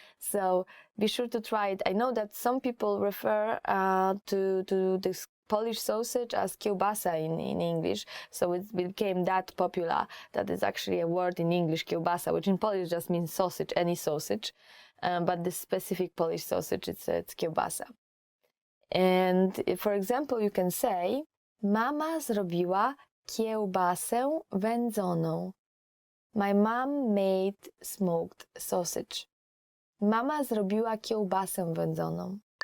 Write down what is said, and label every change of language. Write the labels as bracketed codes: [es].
[en] So be sure to try it. I know that some people refer to this Polish sausage as kiełbasa in English, so it became that popular that is actually a word in English, kiełbasa, which in Polish just means sausage, any sausage, but the specific Polish sausage, it's kiełbasa. And for example, you can say, [pl] mama zrobiła kiełbasę wędzoną. [en] My mom made smoked sausage. [pl] Mama zrobiła kiełbasę wędzoną.